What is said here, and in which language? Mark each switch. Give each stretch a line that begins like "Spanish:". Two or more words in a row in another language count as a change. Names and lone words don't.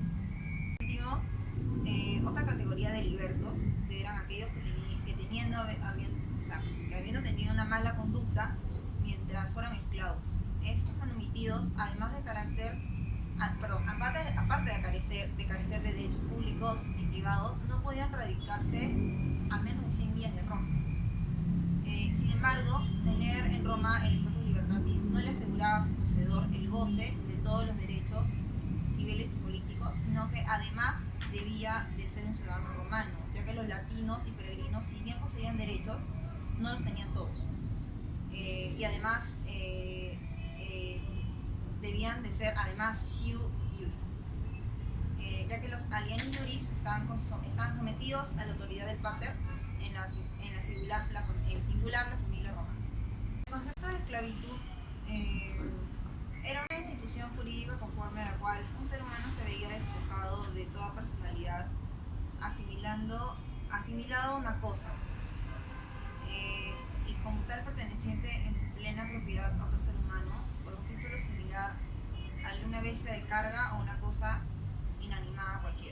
Spanish: Último, otra categoría de libertos, que eran aquellos que habiendo tenido una mala conducta mientras fueron esclavos. Estos manumitidos, además de aparte de carecer de derechos públicos y privados, no podían radicarse a menos de 100 millas de Roma. Sin embargo, tener en Roma el
Latin: status libertatis
Spanish: no no le aseguraba a su poseedor el goce de todos los derechos civiles y políticos, sino que además debía de ser un ciudadano romano, ya que los latinos y peregrinos, si bien poseían derechos, no los tenían todos. Y además debían de ser además
Latin: siu iuris,
Spanish: ya que los
Latin: alieni iuris
Spanish: estaban sometidos a la autoridad del pater en el singular la familia romana. El concepto de esclavitud era una institución jurídica conforme a la cual un ser humano se veía despojado de toda personalidad, asimilado a una cosa, y como tal perteneciente en plena propiedad a otro ser humano por un título similar a una bestia de carga o una cosa inanimada cualquiera.